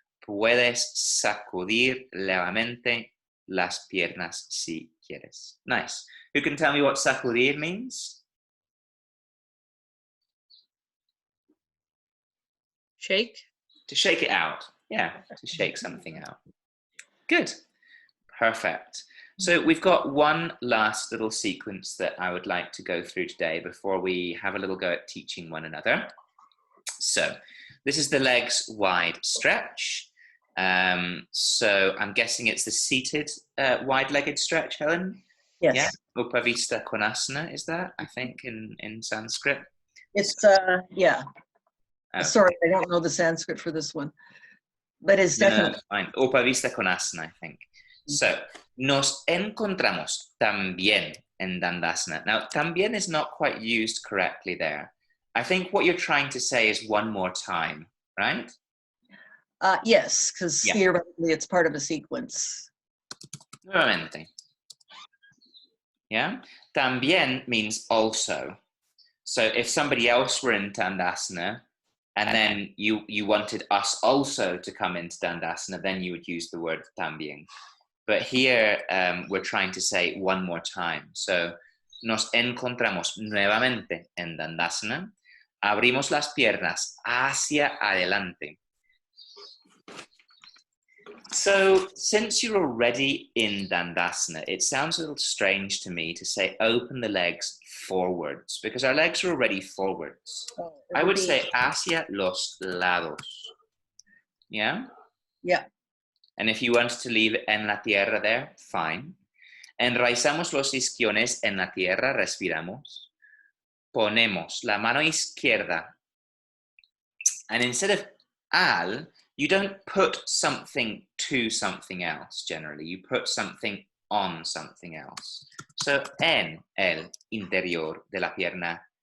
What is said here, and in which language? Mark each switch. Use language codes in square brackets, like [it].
[es] Puedes sacudir levemente las piernas si quieres. [en] Nice. Who can tell me what sacudir means? Shake. To shake it out. Yeah, to shake something out. Good. Perfect. So we've got one last little sequence that I would like to go through today before we have a little go at teaching one another. So this is the legs wide stretch. So I'm guessing it's the seated wide-legged stretch, Helen? Yes. Yeah. Upavista Konasana is that, I think, in Sanskrit? It's, yeah. Sorry, I don't know the Sanskrit for this one. But it's definitely. No, fine. Upavista Konasana, I think. [es] So, nos encontramos también en Dandasana. [en] Now, también is not quite used correctly there. I think what you're trying to say is one more time, right? Yes, because theoretically it's part of a sequence. [es] Nuevamente. [en] Yeah? También means also. So if somebody else were in Dandasana, and then you wanted us also to come into Dandasana, then you would use the word también. But here we're trying to say one more time. [es] So, nos encontramos nuevamente en Dandasana. Abrimos las piernas hacia adelante. [en] So, since you're already in Dandasana, it sounds a little strange to me to say open the legs forwards, because our legs are already forwards. I would say [es] hacia los lados. [en] Yeah? Yeah. And if you want to leave [es] en la tierra [en] there, fine. [es] Enraizamos los isquiones en la tierra, respiramos. Ponemos la mano izquierda. [en] And instead of al, you don't put something to something else, generally. You put something on something else. [es] So, en el interior de la pierna.